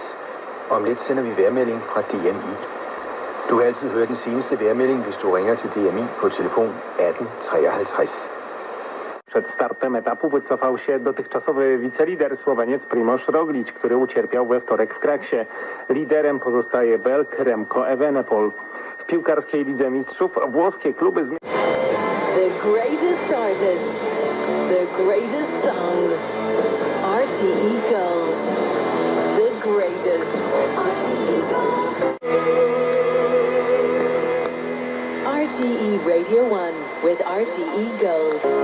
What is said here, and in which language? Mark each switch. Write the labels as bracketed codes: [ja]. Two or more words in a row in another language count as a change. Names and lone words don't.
[da] Om lidt sender vi vejrmelding fra DMI. Du kan altid høre den seneste vejrmelding, hvis du ringer til DMI på telefon 1853. [pl] Przed startem etapu wycofał się dotychczasowy wicelider Słoweniec Primož Roglič, który ucierpiał we wtorek w kraksie. Liderem pozostaje Belg Remco Evenepoel. W piłkarskiej Lidze Mistrzów włoskie kluby [en] The greatest artist The greatest songs. RTE Gold. The greatest. RTE Gold. RTE Radio 1 with RTE Gold.